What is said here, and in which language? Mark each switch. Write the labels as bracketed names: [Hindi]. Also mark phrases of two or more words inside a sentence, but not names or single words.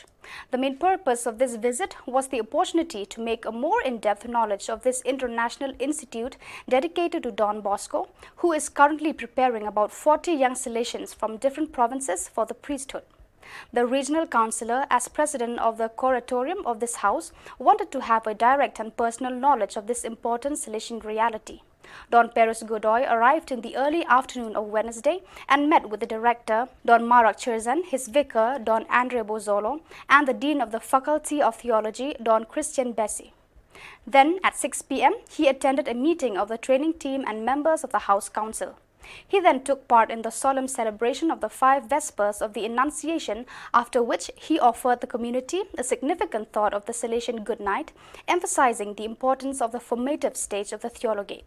[English] The main purpose of this visit was the opportunity to make a more in-depth knowledge of this international institute dedicated to Don Bosco, who is currently preparing about 40 young Salesians from different provinces for the priesthood. The regional councillor, as president of the curatorium of this house, wanted to have a direct and personal knowledge of this important Salesian reality. Don Perez Godoy arrived in the early afternoon of Wednesday and met with the director, Don Marak Cherzan, his vicar, Don Andre Bozzolo, and the dean of the Faculty of Theology, Don Christian Bessi. Then, at 6 p.m., he attended a meeting of the training team and members of the House Council. He then took part in the solemn celebration of the 5 Vespers of the Annunciation, after which he offered the community a significant thought of the Salesian Good Night, emphasizing the importance of the formative stage of the Theologate.